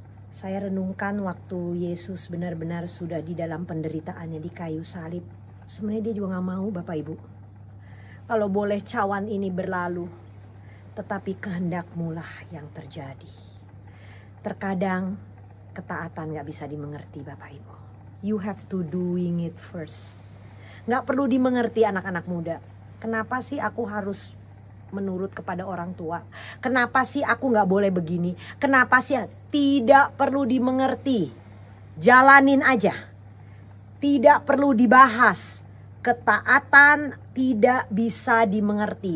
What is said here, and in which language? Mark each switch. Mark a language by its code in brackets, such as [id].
[id] Saya renungkan waktu Yesus benar-benar sudah di dalam penderitaannya di kayu salib. Sebenarnya dia juga gak mau Bapak Ibu. Kalau boleh cawan ini berlalu, tetapi kehendakmu lah yang terjadi. Terkadang ketaatan gak bisa dimengerti Bapak Ibu. [en] You have to doing it first. [id] Gak perlu dimengerti anak-anak muda. Kenapa sih aku harus menurut kepada orang tua? Kenapa sih aku gak boleh begini? Kenapa sih? Tidak perlu dimengerti. Jalanin aja. Tidak perlu dibahas. Ketaatan tidak bisa dimengerti.